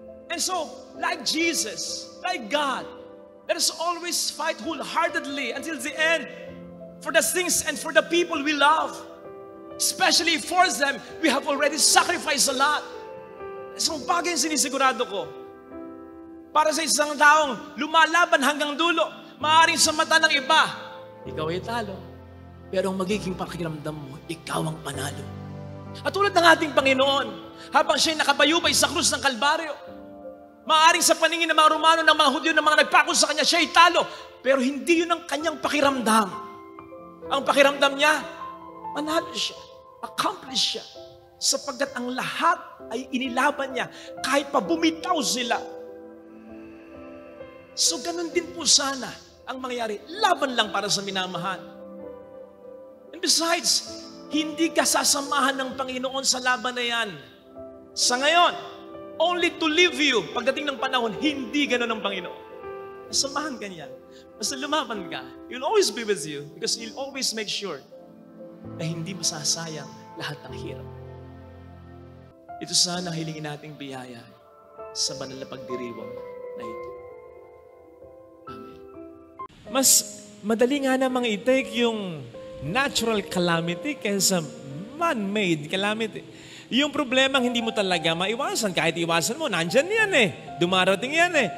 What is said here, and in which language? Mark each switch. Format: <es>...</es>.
<en>And so, like Jesus, like God, let us always fight wholeheartedly until the end for the things and for the people we love. Especially for them, we have already sacrificed a lot.</en> <tl>Isang bagay yung sinisigurado ko. Para sa isang taong lumalaban hanggang dulo, maaaring sa mata ng iba, ikaw ay talo. Pero ang magiging pakiramdam mo, ikaw ang panalo. At tulad ng ating Panginoon, habang siya'y nakabayubay sa krus ng Kalbaryo, maaaring sa paningin ng mga Romano, ng mga Hudyo, ng mga nagpako sa kanya, siya'y talo. Pero hindi yun ang kanyang pakiramdam. Ang pakiramdam niya, manalo siya. Accomplish siya. Sapagkat ang lahat ay inilaban niya kahit pa bumitaw sila. So ganun din po sana ang mangyayari. Laban lang para sa minamahal.</tl> <en>And besides,</en> <tl>hindi ka sasamahan ng Panginoon sa laban na yan. Sa ngayon,</tl> <en>only to leave you.</en> <tl>Pagdating ng panahon, hindi ganun ang Panginoon. Samahan ka niya. Basta lumaban ka.</tl> <en>He'll always be with you because He'll always make sure</en> <tl>na hindi masasayang lahat ng hirap. Ito sana ang hilingin nating biyaya sa banal na pagdiriwang na ito. Amen. Mas madali nga namang i-take yung natural calamity kaysa man-made calamity. Yung problemang hindi mo talaga maiwasan. Kahit iwasan mo, nandyan yan eh. Dumarating yan eh.</tl>